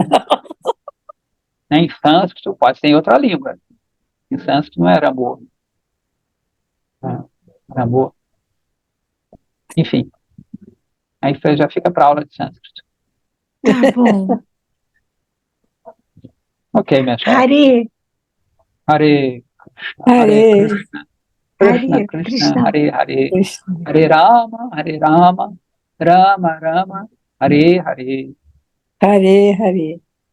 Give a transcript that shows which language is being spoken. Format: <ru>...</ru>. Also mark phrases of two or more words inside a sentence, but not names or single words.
<pt>Em sânscrito, pode ser em outra língua. Em sânscrito não era amor. Amor. Enfim. Aí você já fica para aula de sânscrito. Tá bom. Ok, minha chave.</pt> <sa>हरे, हरे हरे. कृष्ण, कृष्ण. हरे. हरे राम, राम राम, हरे हरे. हरे। हरे.</sa>